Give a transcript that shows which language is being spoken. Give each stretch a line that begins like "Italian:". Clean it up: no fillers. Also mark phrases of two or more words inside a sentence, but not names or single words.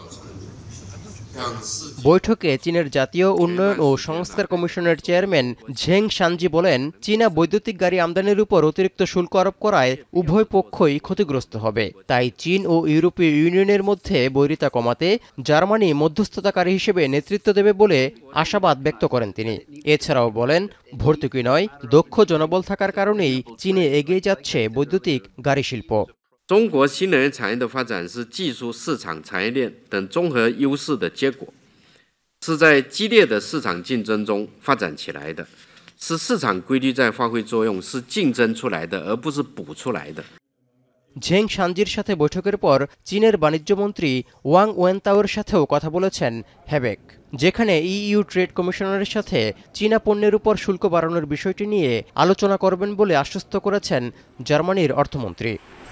Bangla: বৈঠকে চীনের জাতীয় উন্নয়ন ও সংস্কার কমিশনের চেয়ারম্যান ঝেং শানজি বলেন, চীনা বৈদ্যুতিক গাড়ি আমদানির উপর অতিরিক্ত শুল্ক আরোপ করায় উভয় পক্ষই ক্ষতিগ্রস্ত হবে। তাই চীন ও ইউরোপীয় ইউনিয়নের মধ্যে বৈরিতা কমাতে জার্মানি মধ্যস্থতাকারী হিসেবে নেতৃত্ব দেবে বলে আশাবাদ ব্যক্ত করেন তিনি। এছাড়াও বলেন, ভর্তুকি নয়, দক্ষ জনবল থাকার কারণেই চীনে এগিয়ে যাচ্ছে বৈদ্যুতিক গাড়ি শিল্প।
Chinese: 中国新能源产业的发展是技术、市场、产业链等综合优势的结果，是在激烈的市场竞争中发展起来的，是市场规律在发挥作用，是竞争出来的，而不是补出来的。
Bangla: ঝেং শানজির সাথে বৈঠকের পর চীনের বাণিজ্যমন্ত্রী ওয়াং ওয়েনতাওয়ের সাথেও কথা বলেছেন হেবেক, যেখানে ইইউ ট্রেড কমিশনারের সাথে চীনা পণ্যের উপর শুল্ক বাড়ানোর বিষয়টি নিয়ে আলোচনা করবেন বলে আশ্বস্ত করেছেন জার্মানির অর্থমন্ত্রী।